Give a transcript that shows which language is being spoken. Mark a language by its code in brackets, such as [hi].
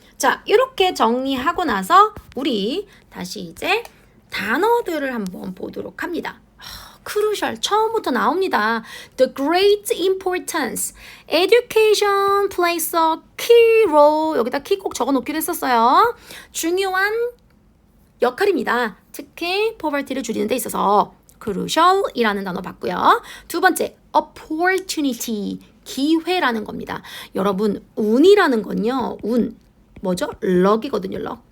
[ko] 자, 이렇게 정리하고 나서 우리 다시 이제 단어들을 한번 보도록 합니다. crucial 처음부터 나옵니다. [en] The great importance. Education plays a key role. [ko] 여기다 key 꼭 적어놓기로 했었어요. 중요한 역할입니다. 특히 poverty를 줄이는 데 있어서 crucial이라는 단어 봤고요. 두 번째, opportunity. 기회라는 겁니다. 여러분, 운이라는 건요. 운. 뭐죠? 럭이거든요. 럭.